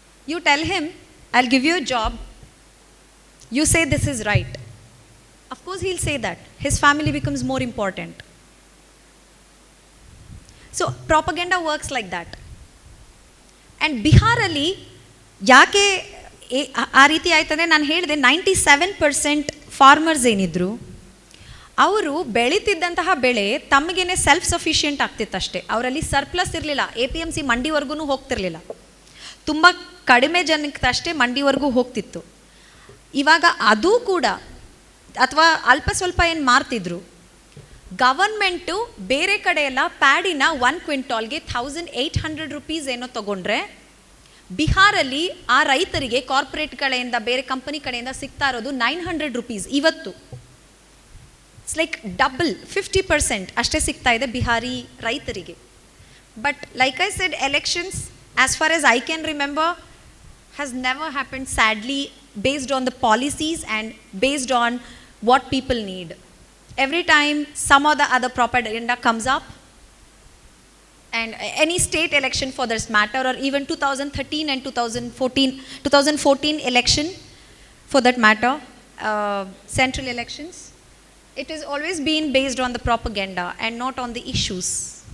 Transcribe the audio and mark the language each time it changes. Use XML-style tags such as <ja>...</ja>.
<en>You tell him I'll give you a job, you say this is right. Of course he'll say that. His family becomes more important. So propaganda works like that.</en> <kn>And ಬಿಹಾರಲ್ಲಿ ಯಾಕೆ ಆ ರೀತಿ ಆಯ್ತಂದರೆ, ನಾನು ಹೇಳಿದೆ 97% farmers ಏನಿದ್ರು ಅವರು ಬೆಳೀತಿದ್ದಂತಹ ಬೆಳೆ ತಮಗೇನೆ self sufficient ಆಗ್ತಿತ್ತಷ್ಟೇ. ಅವರಲ್ಲಿ surplus ಇರಲಿಲ್ಲ. APMC ಮಂಡಿವರೆಗೂ ಹೋಗ್ತಿರಲಿಲ್ಲ. ತುಂಬ ಕಡಿಮೆ ಜನಕ್ಕಷ್ಟೇ ಮಂಡಿವರೆಗೂ ಹೋಗ್ತಿತ್ತು. ಇವಾಗ ಅದು ಕೂಡ ಅಥವಾ ಅಲ್ಪ ಸ್ವಲ್ಪ ಏನು ಮಾರ್ತಿದ್ರು, ಗವರ್ಮೆಂಟು ಬೇರೆ ಕಡೆ ಎಲ್ಲ ಪ್ಯಾಡಿನ 1 ಕ್ವಿಂಟಾಲ್ಗೆ 1800 ರೂಪೀಸ್ ಏನೋ ತೊಗೊಂಡ್ರೆ, ಬಿಹಾರಲ್ಲಿ ಆ ರೈತರಿಗೆ ಕಾರ್ಪೊರೇಟ್ ಕಡೆಯಿಂದ, ಬೇರೆ ಕಂಪನಿ ಕಡೆಯಿಂದ ಸಿಗ್ತಾ ಇರೋದು 900 ರೂಪೀಸ್ ಇವತ್ತು.</kn> <en>it's like double,</en> <kn>50% ಅಷ್ಟೇ ಸಿಗ್ತಾ ಇದೆ ಬಿಹಾರಿ ರೈತರಿಗೆ.</kn> <en>But like I said, elections as far as I can remember has never happened, sadly, based on the policies and based on what people need. Every time some or the other propaganda comes up, and any state election for this matter, or even 2013 and 2014 election for that matter, central elections, it has always been based on the propaganda and not on the issues.</en>